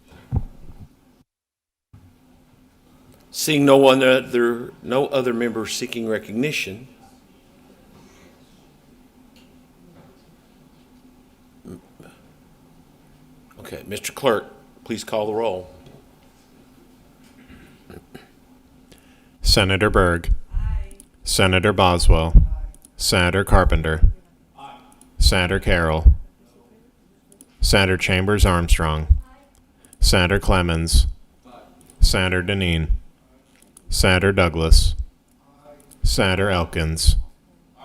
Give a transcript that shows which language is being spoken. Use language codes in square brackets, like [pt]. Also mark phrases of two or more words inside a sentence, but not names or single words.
[en] Seeing no other members seeking recognition, okay, Mr. Clerk, please call the roll. Senator Berg. Aye. Senator Boswell. Aye. Senator Carpenter. Aye. Senator Carroll. Senator Chambers Armstrong. Aye. Senator Clemens. Aye. Senator Deneen. Aye. Senator Douglas. Aye. Senator Elkins. Aye.